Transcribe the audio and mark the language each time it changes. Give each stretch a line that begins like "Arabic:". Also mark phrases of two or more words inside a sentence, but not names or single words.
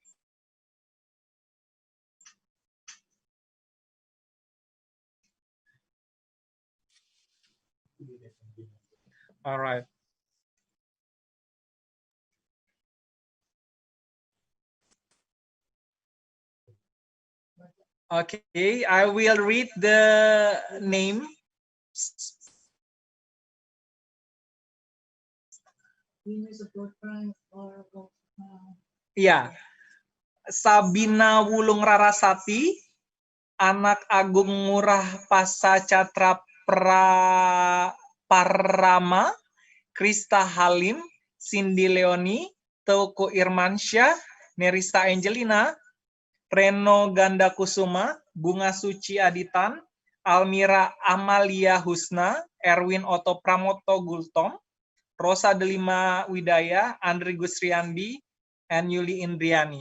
English: All right. Okay, I will read the name. Ya, Sabina Wulung Rarasati, anak Agung Ngurah Pasacatra Parama, Krista Halim, Cindy Leoni, Teuku Irmansyah, Nerissa Angelina, Reno Ganda Kusuma, Bunga Suci Aditan, Almira Amalia Husna, Erwin Otto Pramoto Gultom, Rosa Delima Widaya, Andri Gusriandi, and Yuli Indriani.